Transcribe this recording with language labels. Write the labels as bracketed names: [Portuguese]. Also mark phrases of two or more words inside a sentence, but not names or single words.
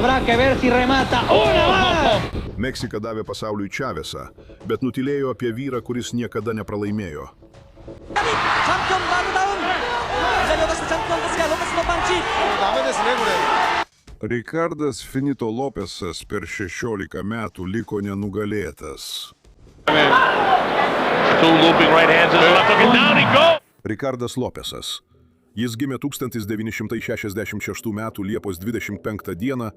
[Spanish] que ver si remata. ¡Una más! [Lithuanian] Meksika davė pasauliui Čavesą, bet nutylėjo apie vyrą, kuris niekada nepralaimėjo. [Japanese] チャンピオンバールダウン左を出したチャンピオンですがロペスのパンチダメですねこれ [Lithuanian] Ricardas Finito Lopesas per 16 metų liko nenugalėtas. Ricardas Lopesas. Jis gimė 1966 m. Liepos 25 d.